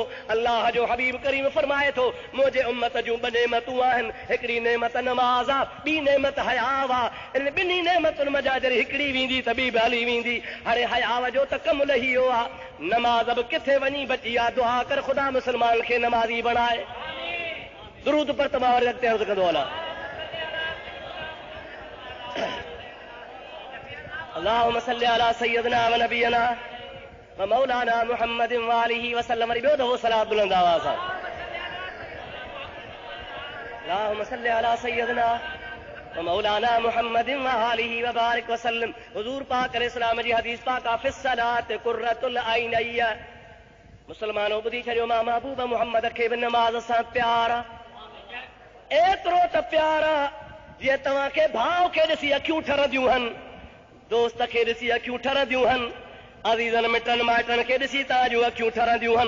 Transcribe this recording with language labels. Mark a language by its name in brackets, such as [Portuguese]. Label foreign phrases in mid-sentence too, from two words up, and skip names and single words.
[Sindhi] अल्लाह जो हबीब करीम फरमाए थो, मुंहिंजे उम्मत जूं ॿ नेमतूं आहिनि, हिकिड़ी नेमत नमाज़ आहे, ॿी नेमत हयाव आहे। इन ॿिन्ही नेमतुनि मज़ा जॾहिं हिकिड़ी वेंदी त ॿी बि हली वेंदी। हाणे हयाव जो त कमु लही वियो आहे, नमाज़ बि किथे वञी बची आहे। दुआ कर ख़ुदा मुस्लमान खे नमाज़ी बणाए। दुरूद पर तमाम रखते अर्ज़ कंदो अला, [Arabic] اللهم صل على سيدنا ونبينا ومولانا محمد وآله وسلم. [Sindhi] वरी ॿियो दफ़ो सलात बुलंद आवाज़ सां, [Arabic] اللهم صل على سيدنا ومولانا محمد وآله وبارك وسلم. [Sindhi] हुज़ूर पाक अलैहिस्सलाम जी हदीस पाक आहे, [Arabic] في الصلاة قرة عيني. [Sindhi] मुस्लमानों ॿुधी छॾियो, मां महबूब मुहम्मद खे बि नमाज़ सां प्यार आहे, एतिरो त प्यार आहे जीअं तव्हांखे भाउ खे ॾिसी अखियूं ठरंदियूं आहिनि, दोस्त खे ॾिसी अखियूं ठरंदियूं आहिनि, अज़ीज़नि मिटनि माइटनि खे ॾिसी तव्हां जूं अखियूं ठरंदियूं आहिनि।